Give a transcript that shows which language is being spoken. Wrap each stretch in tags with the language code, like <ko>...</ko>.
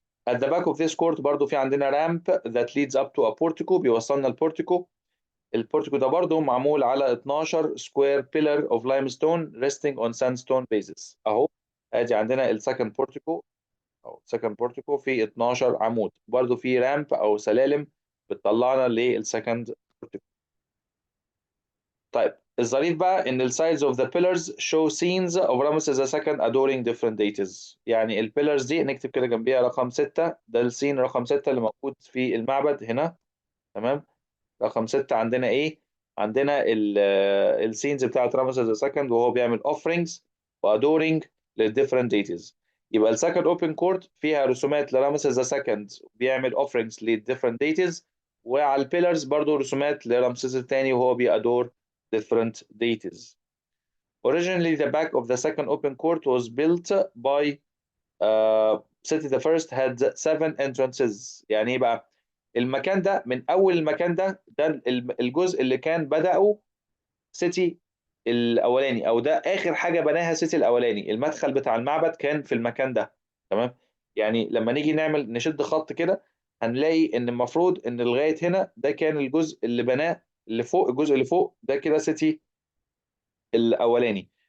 <en>At the back of this court برضو في عندنا ramp that leads up to a portico</en> <ar>بيوصلنا البورتيكو.</ar> <en>البورتيكو ده برضو معمول على 12 square pillar of limestone resting on sandstone bases اهو.</en> <ar>ادي عندنا السكند بورتيكو او سكند بورتيكو في 12 عمود، برضو في رامب او سلالم بتطلعنا للسكند بورتيكو. طيب الظريف بقى ان</ar> <en>السايدز of the pillars show scenes of Ramses II adoring different deities.</en> <ar>يعني البيلرز دي نكتب كده جنبيها رقم 6، ده السين رقم 6 اللي موجود في المعبد هنا، تمام. رقم 6 عندنا ايه؟ عندنا السينز بتاعت رامسيس II وهو بيعمل offerings وادورينج للديفرنت deities. يبقى السكند اوبن كورت فيها رسومات لرامسيس II بيعمل offerings للديفرنت deities، وعلى البيلرز برضو رسومات لرمسيس الثاني وهو بيأدور different deities.</ar> <en>Originally, the back of the second open court was built by Seti the First had 7 entrances.</en> <ar>يعني ايه بقى؟ المكان ده من اول المكان ده الجزء اللي كان بدأه سيتي الاولاني، او ده اخر حاجه بناها سيتي الاولاني. المدخل بتاع المعبد كان في المكان ده، تمام. يعني لما نيجي نعمل نشد خط كده هنلاقي ان المفروض ان لغايه هنا ده كان الجزء اللي بناه، اللي فوق الجزء اللي فوق ده كده سيتي الاولاني.</ar>